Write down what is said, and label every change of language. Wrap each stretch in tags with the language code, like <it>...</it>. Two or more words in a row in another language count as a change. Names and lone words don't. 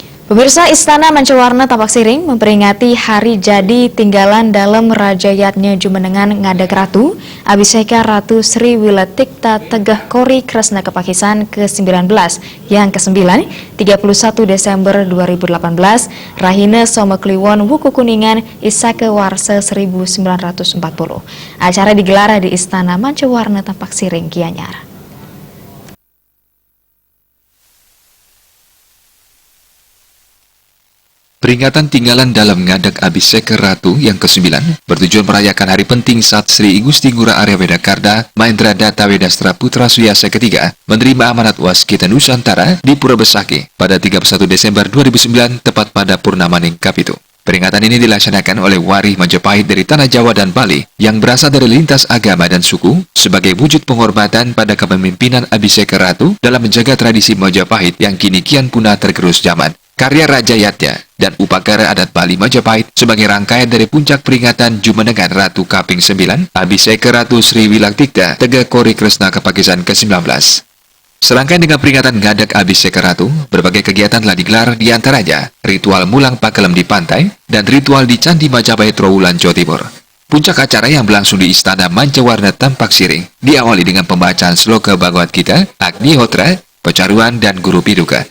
<id>Pemirsa, Istana Mancawarna Tapak Siring memperingati hari jadi tinggalan dalam Rajayatnya Jumenengan Ngadeg Ratu, Abhiseka Ratu Sri Wilatikta Tegeh Kori Kresna Kepakisan ke-19 yang ke-9, 31 Desember 2018, Rahina Somekliwon Wuku Kuningan Isake Warse 1940. Acara digelar di Istana Mancawarna Tapak Siring, Gianyar. Peringatan tinggalan dalam Ngadeg Abhiseka Ratu yang ke-9 bertujuan merayakan hari penting saat Sri Igusti Ngurah Arya Wedakarda Mahendra Datta Wedastra Putra Suyasa ketiga menerima amanat Waskita Nusantara di Pura Besaki pada 31 Desember 2009 tepat pada Purnama Ningkap itu. Peringatan ini dilaksanakan oleh Warih Majapahit dari Tanah Jawa dan Bali yang berasal dari lintas agama dan suku sebagai wujud penghormatan pada kepemimpinan Abhiseka Ratu dalam menjaga tradisi Majapahit yang kini kian punah tergerus zaman. Karya Rajayatnya dan Upakara Adat Bali Majapahit sebagai rangkaian dari puncak peringatan Jumenengan Ratu Kaping 9 Abhiseka Ratu Sri Wilatikta Tegeh Kori Kresna Kepakisan ke-19. Serangkaian dengan peringatan Ngadeg Abhiseka Ratu, berbagai kegiatan telah digelar di antaranya ritual mulang pakelem di pantai dan ritual di Candi Majapahit Trowulan, Jawa Timur. Puncak acara yang berlangsung di Istana Mancawarna Tapak Siring diawali dengan pembacaan sloka Bhagavad Gita, Agnihotra, Pecaruan, dan Guru Piduka.</id>